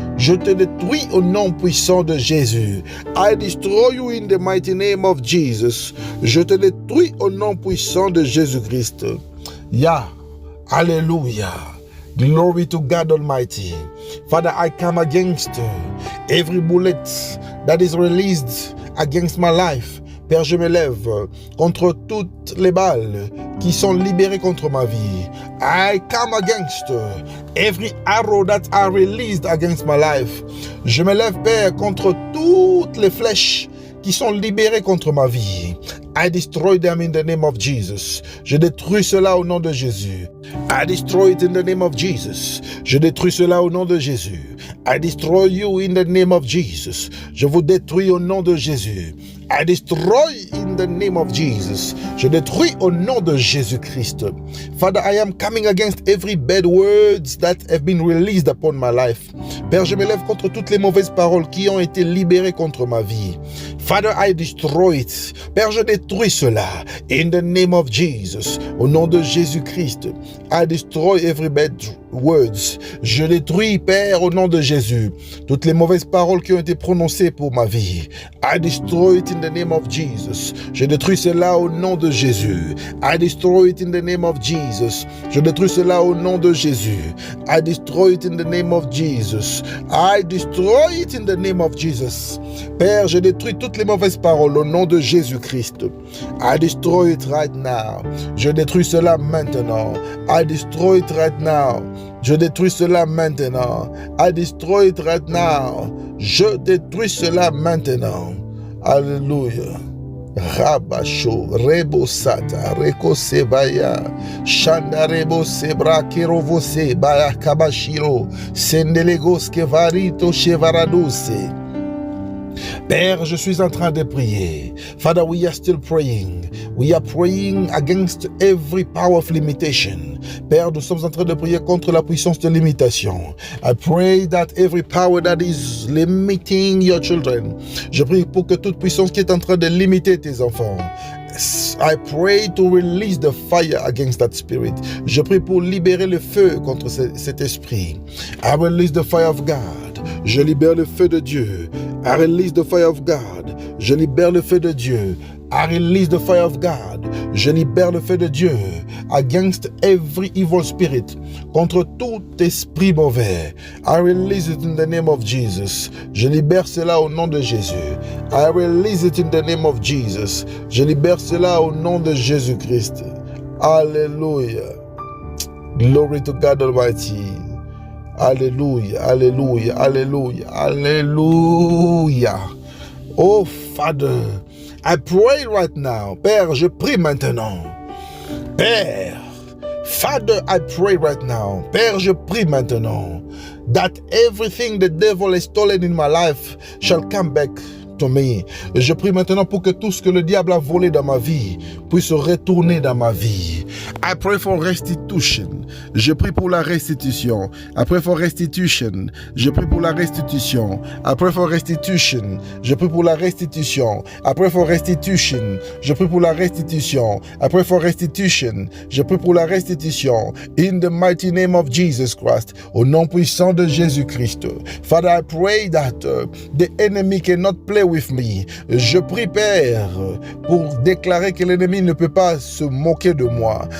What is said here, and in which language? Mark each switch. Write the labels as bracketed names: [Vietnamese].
[French] Je te détruis au nom puissant de Jésus. [English] I destroy you in the mighty name of Jesus. [French] Je te détruis au nom puissant de Jésus-Christ. [English] Yeah. Hallelujah. Glory to God Almighty. Father, I come against every bullet that is released against my life. [French] Père, je me lève contre toutes les balles qui sont libérées contre ma vie. [English] I come against every arrow that are released against my life. [French] Je me lève, Père, contre toutes les flèches qui sont libérées contre ma vie. [English] I destroy them in the name of Jesus. [French] Je détruis cela au nom de Jésus. [English] I destroy it in the name of Jesus. [French] Je détruis cela au nom de Jésus. [English] I destroy you in the name of Jesus. [French] Je vous détruis au nom de Jésus. [English] I destroy in the name of Jesus. [French] Je détruis au nom de Jésus-Christ. [English] Father, I am coming against every bad words that have been released upon my life. [French] Père, je me lève contre toutes les mauvaises paroles qui ont été libérées contre ma vie. [English] Father, I destroy it. [French] Père, je détruis cela. [English] In the name of Jesus. [French] Au nom de Jésus-Christ. [English] I destroy every bad words. [French] Je détruis, Père, au nom de Jésus, toutes les mauvaises paroles qui ont été prononcées pour ma vie. [English] I destroy it in the name of Jesus. [French] Je détruis cela au nom de Jésus. [English] I destroy it in the name of Jesus. [French] Je détruis cela au nom de Jésus. [English] I destroy it in the name of Jesus. I destroy it in the name of Jesus. [French] Père, je détruis toutes les mauvaises paroles au nom de Jésus-Christ. [English] I destroy it right now. [French] Je détruis cela maintenant. [English] I destroy it right now. [French] Je détruis cela maintenant. [English] I destroy it right now. [French] Je détruis cela maintenant. Alléluia. Rabasho, Rebosata, Rekosebaya, Shandarebo Sebra, Kerovose, Baya Kabashiro, Sendelegos Kevarito, Chevaradose. Père, je suis en train de prier. [English] Father, we are still praying. We are praying against every power of limitation. [French] Père, nous sommes en train de prier contre la puissance de limitation. [English] I pray that every power that is limiting your children. [French] Je prie pour que toute puissance qui est en train de limiter tes enfants. [English] I pray to release the fire against that spirit. [French] Je prie pour libérer le feu contre cet esprit. [English] I release the fire of God. [French] Je libère le feu de Dieu. [English] I release the fire of God. [French] Je libère le feu de Dieu. [English] I release the fire of God. [French] Je libère le feu de Dieu [English] against every evil spirit, [French] contre tout esprit mauvais. [English] I release it in the name of Jesus. [French] Je libère cela au nom de Jésus. [English] I release it in the name of Jesus. [French] Je libère cela au nom de Jésus-Christ. [English] Alléluia. Glory to God Almighty. [French] Alléluia, alléluia, alléluia, alléluia. [English] Oh Father, I pray right now. [French] Père, je prie maintenant. [English] Père, Father, I pray right now. [French] Père, je prie maintenant [English] that everything the devil has stolen in my life shall come back to me. [French] Et je prie maintenant pour que tout ce que le diable a volé dans ma vie puisse retourner dans ma vie. [English] I pray for restitution. [French] Je prie pour la restitution. [English] I pray for restitution. [French] Je prie pour la restitution. [English] I pray for restitution. [French] Je prie pour la restitution. [English] I pray for restitution. [French] Je prie pour la restitution. [English] I pray for restitution. [French] Je prie pour la restitution. [English] In the mighty name of Jesus Christ. [French] Au nom puissant de Jésus-Christ. [English] Father, I pray that the enemy cannot play with me. [French] Je prie, Père, pour déclarer que l'ennemi ne peut pas se moquer de moi.